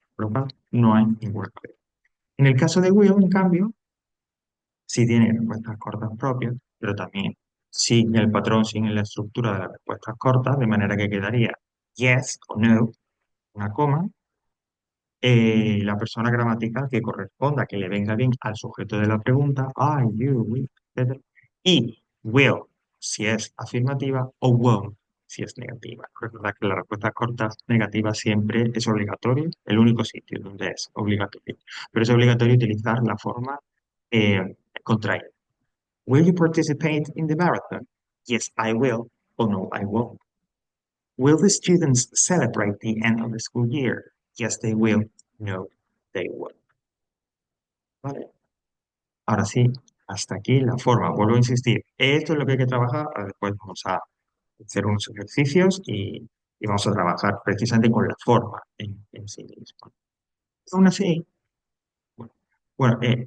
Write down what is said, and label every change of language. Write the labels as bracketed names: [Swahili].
[Spanish] Por lo cual, no hay ninguna problema. En el caso de will, en cambio, sí tiene respuestas cortas propias, pero también sigue el patrón, sigue la estructura de las respuestas cortas, de manera que quedaría yes o no, una coma, la persona gramatical que corresponda, que le venga bien al sujeto de la pregunta, I, you, we, etc. Y will, si es afirmativa, o won't, si es negativa. Recuerda que las respuestas cortas negativas siempre es obligatorio, el único sitio donde es obligatorio. Pero es obligatorio utilizar la forma contraída. [English] Will you participate in the marathon? Yes, I will. Or no, I won't. Will the students celebrate the end of the school year? Yes, they will. No, they won't. Vale. [Spanish] Ahora sí, hasta aquí la forma. Vuelvo a insistir. Esto es lo que hay que trabajar. Ahora después vamos a hacer unos ejercicios y vamos a trabajar precisamente con la forma en sí misma. Aún así, bueno,